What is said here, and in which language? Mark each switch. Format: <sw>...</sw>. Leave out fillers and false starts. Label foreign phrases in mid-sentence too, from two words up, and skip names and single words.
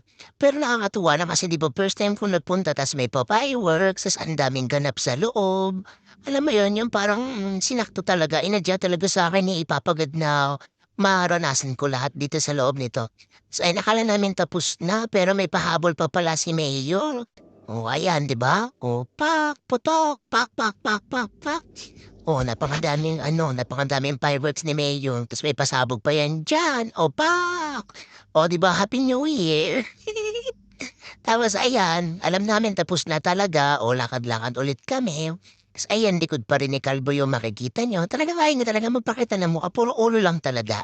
<tl>Pero nakakatuwa na kasi 'di ba</tl> <en>first time</en> <tl>ko nagpunta tas may pa-fireworks, tas ang daming ganap sa loob. Alam mo 'yun, yung parang sinakto talaga, inadya talaga sa'kin ni ipapagad na maranasan ko lahat dito sa loob nito. So, ayun akala namin tapos na pero may pahabol pa pala si Mayor. Oh, ayan 'di ba? Oh, pak, putok, pak, pak, pak, pak, pak. Oh, napakadaming fireworks ni Mayor ta's may pasabog pa yan diyan, o pak! O 'di ba,</tl> <en>Happy New Year.</en> <tl>Tapos ayan, alam namin tapos na talaga, o lakad-lakad ulit kami. Ta's ayan, likod pa rin ni Kalbo yung makikita niyo. Talagang ayaw niya talaga magpakita ng mukha, puro ulo lang talaga.</tl>